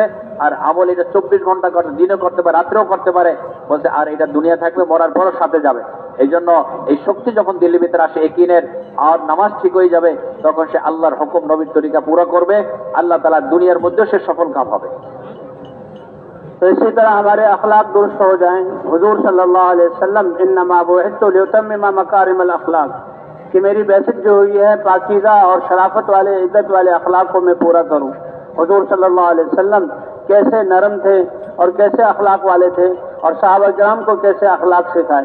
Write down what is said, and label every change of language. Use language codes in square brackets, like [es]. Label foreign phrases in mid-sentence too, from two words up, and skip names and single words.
[bn] আর আমল এটা 24 ঘন্টা করতে, দিনও করতে পারে, রাত্রেও করতে পারে. বলছে আর এটা দুনিয়া থাকবে, মরার পরও সাথে যাবে. এই জন্য এই শক্তি যখন দিল্লির ভিতরে আসে ইয়াকিনের, আর নামাজ ঠিক হয়ে যাবে, তখন সে আল্লাহর হুকুম নবীর তরিকা পুরো করবে, আল্লাহ তাআলা দুনিয়ার মধ্যে সে সফল কাম হবে. [ur] تو اسی طرح ہمارے اخلاق درست ہو جائیں. حضور صلی اللہ علیہ وسلم [ar] انما بعثت لاتمم مکارم الاخلاق، [ur] کہ میری بعثت جو ہوئی ہے پاکیزہ اور شرافت والے، عزت والے اخلاق کو میں پورا کروں. حضور صلی اللہ علیہ وسلم کیسے نرم تھے اور کیسے اخلاق والے تھے، اور صحابہ کرام کو کیسے اخلاق سکھائے.